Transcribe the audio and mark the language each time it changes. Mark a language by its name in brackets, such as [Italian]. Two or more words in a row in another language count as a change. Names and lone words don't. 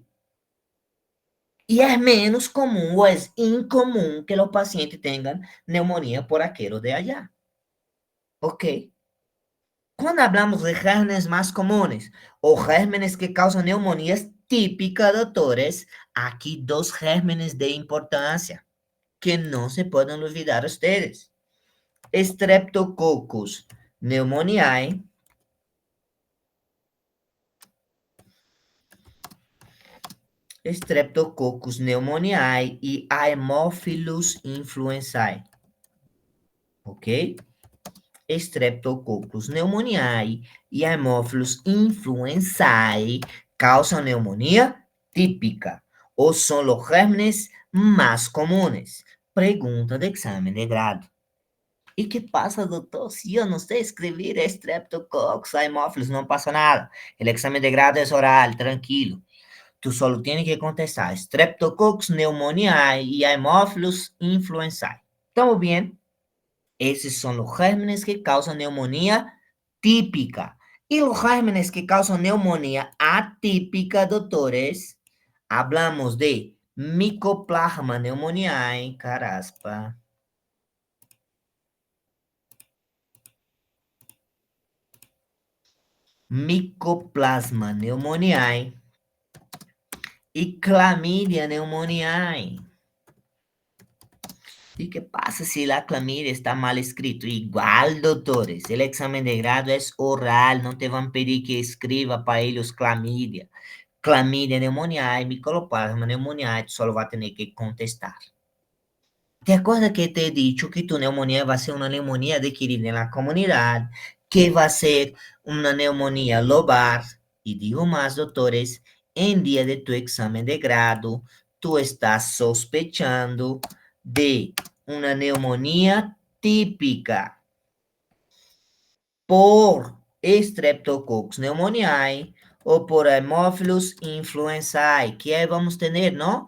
[Spanish] Y es menos común o es incomún que los pacientes tengan neumonía por aquello de allá. ¿Ok? Cuando hablamos de gérmenes más comunes o gérmenes que causan neumonías típicas, doctores, aquí dos gérmenes de importancia que no se pueden olvidar ustedes. Streptococcus pneumoniae Streptococcus pneumoniae y Haemophilus influenzae. ¿Ok? Streptococcus pneumoniae y Haemophilus influenzae causan neumonía típica o son los gérmenes más comunes. Pregunta de examen de grado. ¿Y qué pasa, doctor? Si yo no sé escribir Streptococcus Haemophilus, no pasa nada. El examen de grado es oral, tranquilo. Tú solo tienes que contestar Streptococcus pneumoniae y Haemophilus influenzae. ¿Estamos bien? Esos son los gérmenes que causan neumonía típica. Y los gérmenes que causan neumonía atípica, doctores, hablamos de Mycoplasma pneumoniae, caraspa. Mycoplasma pneumoniae y Chlamydia pneumoniae. ¿Y qué pasa si la clamidia está mal escrito? Igual, doctores, el examen de grado es oral, no te van a pedir que escriba para ellos clamidia. Clamidia pneumoniae, Mycoplasma pneumoniae, tú solo vas a tener que contestar. ¿Te acuerdas que te he dicho que tu neumonía va a ser una neumonía adquirida en la comunidad, que va a ser una neumonía lobar? Y digo más, doctores, en día de tu examen de grado, tú estás sospechando de una neumonía típica por Streptococcus pneumoniae o por Haemophilus influenzae, que ahí vamos a tener, ¿no?